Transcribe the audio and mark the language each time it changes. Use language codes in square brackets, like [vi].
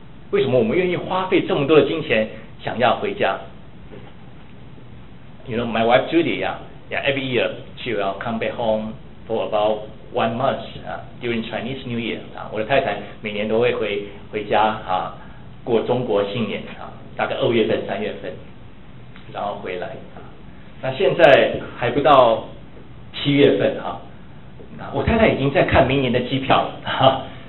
[zh] 为什么我们愿意花费这么多的金钱想要回家？ [en] You know, my wife Judy, every year she will come back home for about 1 month during Chinese New Year. [zh] 我的太太每年都会回家过中国新年大概二月份、三月份，然后回来那现在还不到七月份我太太已经在看明年的机票了。